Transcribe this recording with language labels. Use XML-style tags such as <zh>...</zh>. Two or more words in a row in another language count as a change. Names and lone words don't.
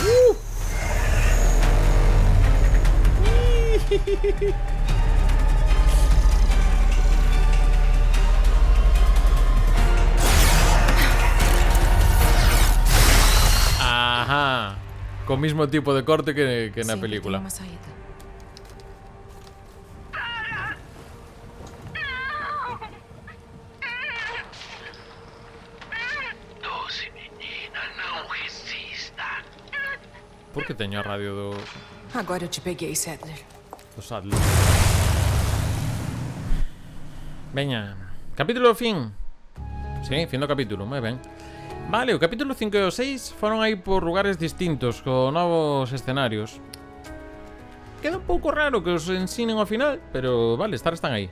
<gl>Ajá. Con mismo tipo de corte que na</gl> <pt>Sempre</pt> <gl>película.</gl> <pt>tem uma saída. Doce menina, não resista.</pt> <gl>Por que teño a radio do</gl> <pt>Agora eu te peguei, Sadler.</pt> <gl>Sadler? Veña, capítulo fin. Sí, fin do capítulo, moi ben. Vale, o capítulo 5 e o 6 foron aí por lugares distintos, con novos escenarios. Queda un pouco raro que os ensinen ao final, pero vale, están aí.</gl>